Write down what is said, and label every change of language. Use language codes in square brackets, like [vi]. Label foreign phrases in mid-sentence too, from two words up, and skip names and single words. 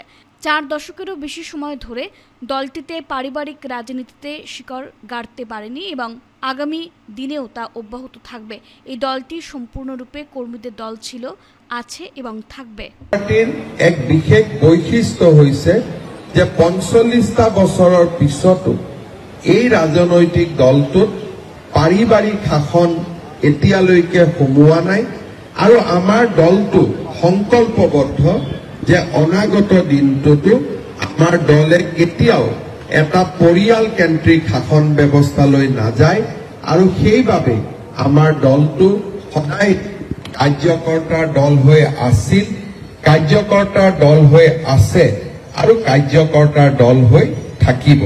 [bn] ৪ দশকেরও বেশি সময় ধরে দলটিতে পারিবারিক রাজনীতিতে শিকড় গাড়তে পারেনি এবং আগামী দিনেও তা অব্যাহত থাকবে। এই দলটি সম্পূর্ণরূপে কর্মীদের দল ছিল, আছে এবং থাকবে। [as] পার্টির এক বিশেষ বৈশিষ্ট্য হৈছে যে ৪৫টা বছৰৰ পিছতো এই ৰাজনৈতিক দলটোত পাৰিবাৰিক শাসন এতিয়ালৈকে সোমোৱা নাই আৰু আমাৰ দলটো সংকল্পবদ্ধ যে অনাগত দিনটোতো আমাৰ দলে কেতিয়াও এটা পৰিয়াল কেন্দ্ৰিক শাসন ব্যৱস্থালৈ নাযায় আৰু সেইবাবে আমাৰ দলটো সদায় কাৰ্যকৰ্তাৰ দল হৈ আছিল, কাৰ্যকৰ্তাৰ দল হৈ আছে আৰু কাৰ্যকৰ্তাৰ দল হৈ থাকিব।